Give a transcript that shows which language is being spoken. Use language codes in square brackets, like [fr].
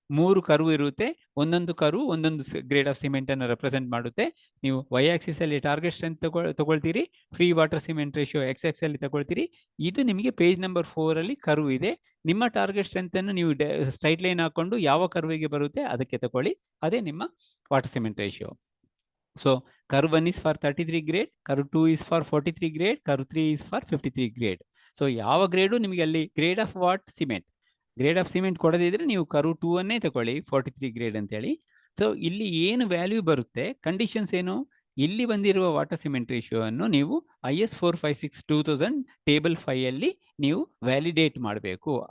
[kn] 3 curve ಇರುತ್ತೆ, ಒಂದೊಂದು curve ಒಂದೊಂದು ಗ್ರೇಡ್ ಆಫ್ ಸಿಮೆಂಟ್ ಅನ್ನು ರೆಪ್ರೆಸೆಂಟ್ ಮಾಡುತ್ತೆ. ನೀವು ವೈ ಆಕ್ಸಿಸ್ ಅಲ್ಲಿ target strength ತಗೊಳ್ತೀರಿ, free water cement ratio X ಅಲ್ಲಿ ತಗೊಳ್ತೀರಿ. ಇದು ನಿಮಗೆ ಪೇಜ್ ನಂಬರ್ 4 ಅಲ್ಲಿ ಕರ್ವ್ ಇದೆ. ನಿಮ್ಮ ಟಾರ್ಗೆಟ್ ಸ್ಟ್ರೆಂತ್ ಅನ್ನು ನೀವು ಸ್ಟ್ರೈಟ್ ಲೈನ್ ಹಾಕೊಂಡು ಯಾವ ಕರ್ವಿಗೆ ಬರುತ್ತೆ ಅದಕ್ಕೆ ತಗೊಳ್ಳಿ, ಅದೇ ನಿಮ್ಮ water cement ratio. [en] So curve 1 is for 33 grade, curve 2 is for 43 grade, curve 3 is for 53 grade. [kn] So ಯಾವ ಗ್ರೇಡು ನಿಮಗೆ ಅಲ್ಲಿ [en] grade of what cement, grade of cement [kn] ಕೊಡದಿದ್ರೆ ನೀವು ಕರ್ವ್ 2 ಅನ್ನೇ ತಗೊಳ್ಳಿ, 43 ಗ್ರೇಡ್ ಅಂತೇಳಿ. ಸೊ ಇಲ್ಲಿ ಏನು ವ್ಯಾಲ್ಯೂ ಬರುತ್ತೆ, ಕಂಡೀಷನ್ಸ್ ಏನು, ಇಲ್ಲಿ ಬಂದಿರುವ ವಾಟರ್ ಸಿಮೆಂಟ್ ರೇಷಿಯೋ ಅನ್ನು ನೀವು IS 456/2000 ಟೇಬಲ್ 5 ಅಲ್ಲಿ ನೀವು ವ್ಯಾಲಿಡೇಟ್ ಮಾಡಬೇಕು.